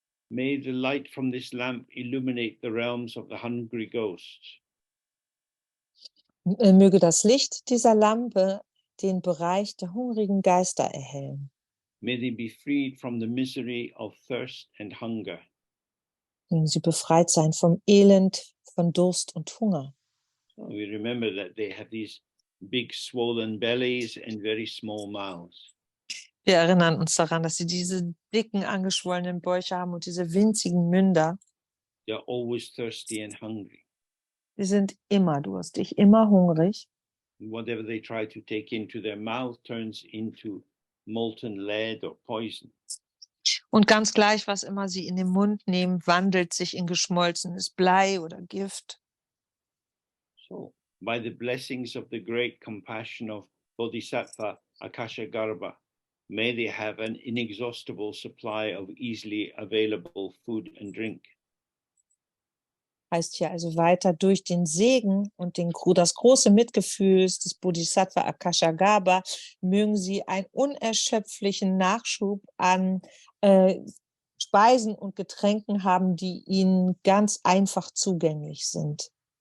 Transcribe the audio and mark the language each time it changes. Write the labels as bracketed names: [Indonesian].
[English] May the light from this lamp illuminate the realms of the hungry ghosts. [German] Möge das Licht dieser Lampe den Bereich der hungrigen Geister erhellen. [English] May they be freed from the misery of thirst and hunger. [German] Mögen sie befreit sein vom Elend, von Durst und Hunger. [English] So we remember that they have these big swollen bellies and very small mouths. [German] Wir erinnern uns daran, dass sie diese dicken, angeschwollenen Bäuche haben und diese winzigen Münder. [English] They're always thirsty and hungry. [German] Sie sind immer durstig, immer hungrig. [English] And whatever they try to take into their mouth turns into molten lead or poison. [German] Und ganz gleich, was immer sie in den Mund nehmen, wandelt sich in geschmolzenes Blei oder Gift. [English] So, by the blessings of the great compassion of Bodhisattva Akashagarbha, may they have an inexhaustible supply of easily available food and drink. [German] Heißt hier also weiter, durch den Segen und das große Mitgefühl des Bodhisattva Akashagarbha mögen sie einen unerschöpflichen Nachschub an Speisen und Getränken haben, die ihnen ganz einfach zugänglich sind.